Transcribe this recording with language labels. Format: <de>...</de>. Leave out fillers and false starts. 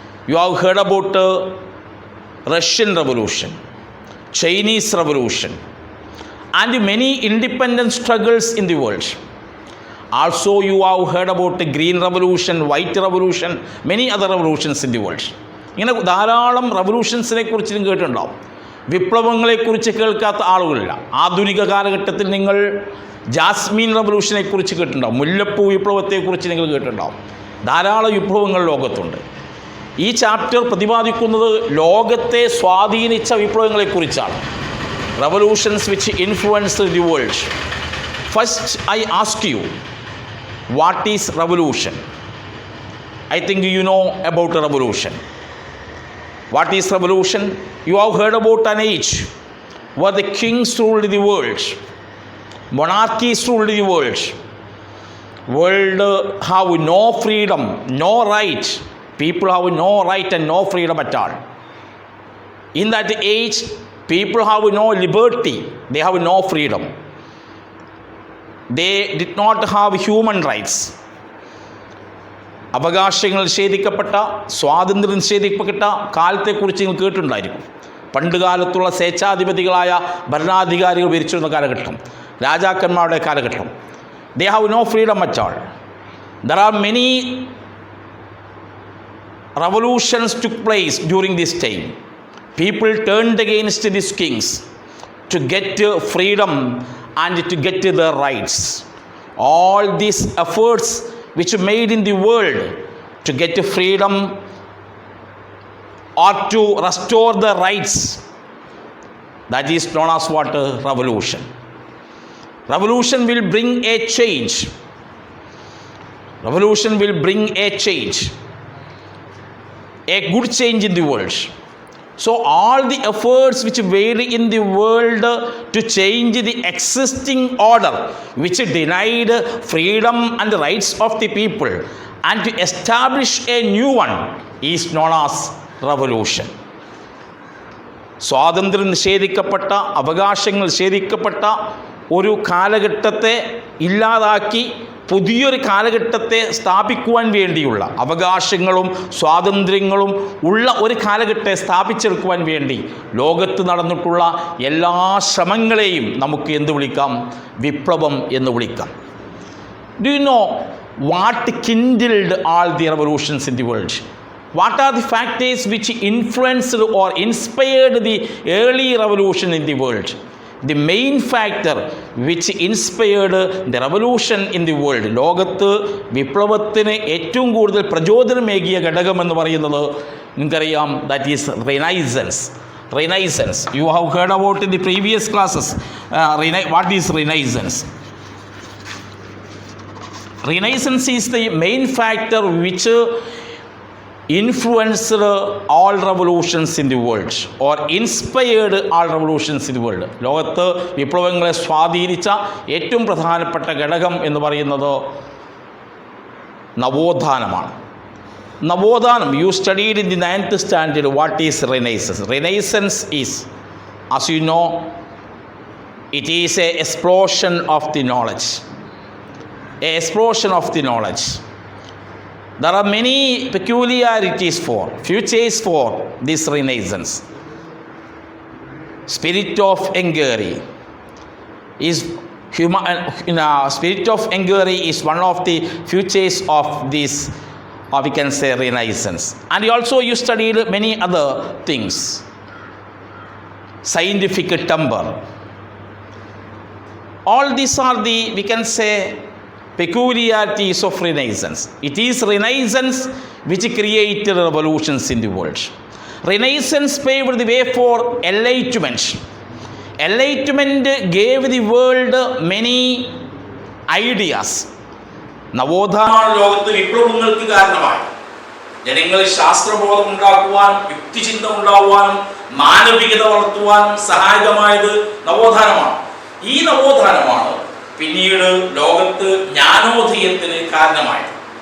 <en>You have heard about Russian Revolution, Chinese Revolution, and many independent struggles in the world. Also, you have heard about the Green Revolution, White Revolution, many other revolutions in the world.</en> <ml>ഇങ്ങനെ ധാരാളം റവല്യൂഷൻസിനെ കുറിച്ച് നിങ്ങൾ കേട്ടിട്ടുണ്ടാവും. വിപ്ലവങ്ങളെക്കുറിച്ച് കേൾക്കാത്ത ആളുകളില്ല. ആധുനിക കാലഘട്ടത്തിൽ നിങ്ങൾ Jasmine റവല്യൂഷനെ കുറിച്ച് കേട്ടിട്ടുണ്ടാവും, മുല്ലപ്പൂ വിപ്ലവത്തെക്കുറിച്ച് നിങ്ങൾ കേട്ടിട്ടുണ്ടാവും. ധാരാളം വിപ്ലവങ്ങൾ ലോകത്തുണ്ട്. ഈ ചാപ്റ്റർ പ്രതിപാദിക്കുന്നത് ലോകത്തെ സ്വാധീനിച്ച വിപ്ലവങ്ങളെക്കുറിച്ചാണ്.</ml> <en>Revolutions which influenced the world. First, I ask you, what is revolution? I think you know about a revolution. What is revolution? You have heard about an age where the kings ruled the world, monarchies ruled the world. World have no freedom, no right. People have no right and no freedom at all. In that age, people have no liberty, they have no freedom. They did not have human rights.</en> <ml>അവകാശങ്ങൾ നിഷേധിക്കപ്പെട്ട, സ്വാതന്ത്ര്യം നിഷേധിക്കപ്പെട്ട കാലത്തെക്കുറിച്ച് നിങ്ങൾ കേട്ടിട്ടുണ്ടായിരിക്കും. പണ്ട് കാലത്തുള്ള സ്വേച്ഛാധിപതികളായ ഭരണാധികാരികൾ ഭരിച്ചിരുന്ന കാലഘട്ടം, രാജാക്കന്മാരുടെ കാലഘട്ടം.</ml> <en>They have no freedom at all. There are many revolutions took place during this time. People turned against these kings to get freedom and to get their rights. All these efforts which made in the world to get freedom or to restore the rights, that is known as what? Revolution. Revolution will bring a change. Revolution will bring a change, a good change in the world. So all the efforts which were in the world to change the existing order which denied freedom and rights of the people and to establish a new one is known as revolution. സ്വാതന്ത്ര്യം നിഷേധിക്കപ്പെട്ട, അവകാശങ്ങൾ നിഷേധിക്കപ്പെട്ട ഒരു കാലഘട്ടത്തെ ഇല്ലാതാക്കി പുതിയൊരു കാലഘട്ടത്തെ സ്ഥാപിക്കുവാൻ വേണ്ടിയുള്ള, അവകാശങ്ങളും സ്വാതന്ത്ര്യങ്ങളും ഉള്ള ഒരു കാലഘട്ടത്തെ സ്ഥാപിച്ചെടുക്കുവാൻ വേണ്ടി ലോകത്ത് നടന്നിട്ടുള്ള എല്ലാ ശ്രമങ്ങളെയും നമുക്ക് എന്ത് വിളിക്കാം? വിപ്ലവം എന്ന് വിളിക്കാം. Do you know what kindled all the revolutions in the world? What are the factors which influenced or inspired the early revolution in the world? The main factor which inspired the revolution in the world,</en> <ml>ലോകത്ത് വിപ്ലവത്തിന് ഏറ്റവും കൂടുതൽ പ്രചോദനമേകിയ ഘടകം എന്ന് പറയുന്നത് നിങ്ങൾക്കറിയാം,</ml> <en>that is Renaissance. Renaissance, you have heard about in the previous classes. What is Renaissance? Renaissance is the main factor which influenced all revolutions in the world or inspired all revolutions in the world.</en> <ml>ലോകത്ത് വിപ്ലവങ്ങളെ സ്വാധീനിച്ച ഏറ്റവും പ്രധാനപ്പെട്ട ഘടകം എന്ന് പറയുന്നത് നവോത്ഥാനമാണ്.</ml> <en>നവോത്ഥാനം, you studied in the 9th standard what is Renaissance. Renaissance is, as you know, it is a explosion of the knowledge. A explosion of the knowledge. There are many peculiarities for, features for this Renaissance. Spirit of inquiry is spirit of inquiry is one of the features of this, or we can say, Renaissance. And also you studied many other things. Scientific temper. All these are the, we can say, peculiarities of Renaissance. It is Renaissance which created revolutions in the world. Renaissance paved the way for enlightenment. Enlightenment gave the world many ideas.</en> <ml>നവോത്ഥാനമാണ് ലോകത്ത് വിപ്ലവങ്ങൾക്ക് കാരണമായി. ജനങ്ങളിൽ ശാസ്ത്രബോധം ഉണ്ടാക്കുവാനും യുക്തിചിന്ത ഉണ്ടാക്കുവാനും മാനവികത വളർത്തുവാനും സഹായകമായത് നവോത്ഥാനമാണ്. ഈ നവോത്ഥാനമാണ് പിന്നീട് ലോകത്ത് ജ്ഞാനോദയത്തിന് കാരണമായത്.</ml>